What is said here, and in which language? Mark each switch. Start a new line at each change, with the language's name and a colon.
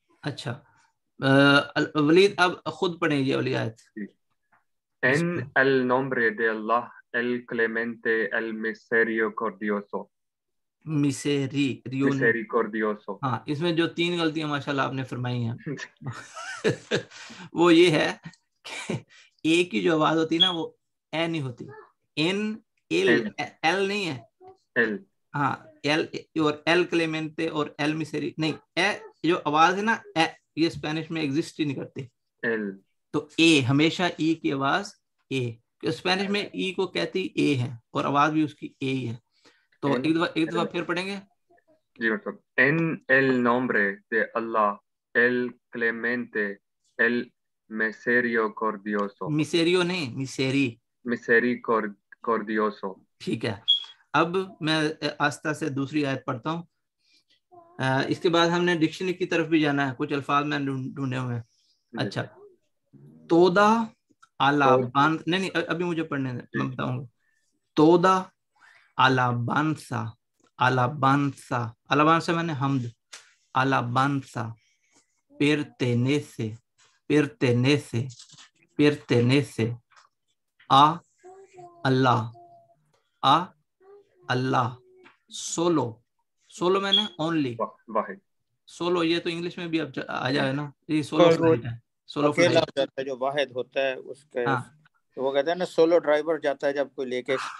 Hindi: अच्छा, वलीद अब खुद पढ़ेंगे वाली आयत.
Spanish: En el nombre de Allah, el clemente, el misericordioso. Misericordioso.
Hindi: हाँ, इसमें जो 3 गलतियां माशाल्लाह आपने फरमाई हैं वो ये है कि ए की जो आवाज होती है ना वो ए नहीं होती. एन एल नहीं है.
Spanish: एल.
Hindi: हाँ, एल और एल क्लेमेंटे और एल मिसेरी नहीं. ए जो आवाज है ना, ए, ये स्पेनिश में एग्जिस्ट ही नहीं करती. एल. तो ए हमेशा ई की आवाज ए. स्पेनिश में ई को कहती ए है और आवाज भी उसकी ए ही है. तो एक दफा फिर पढ़ेंगे. जी मतलब
Spanish: en el nombre de Allah, el clemente, el misericordioso.
Hindi: मिसेरियो नहीं, मिसेरी.
Spanish: Misericordioso.
Hindi: ठीक है. अब मैं आस्था से दूसरी आयत पढ़ता हूँ. इसके बाद हमने डिक्शनरी की तरफ भी जाना है. कुछ अल्फाज मैंने ढूंढे हुए हैं. अच्छा, तोदा अलाबान नहीं अभी मुझे पढ़ने दें, मैं बताऊंगा. तोदा alabanza मैंने हमद.
Spanish: alabanza pertenece a Allah.
Hindi: solo मैंने only. सोलो ये तो इंग्लिश में भी अब आ जाए ना. ये सोलो फ्लाइट है. सोलो अकेला जाता है जो वाहिद होता है उसके. तो वो कहते हैं ना सोलो ड्राइवर जाता है जब कोई लेके.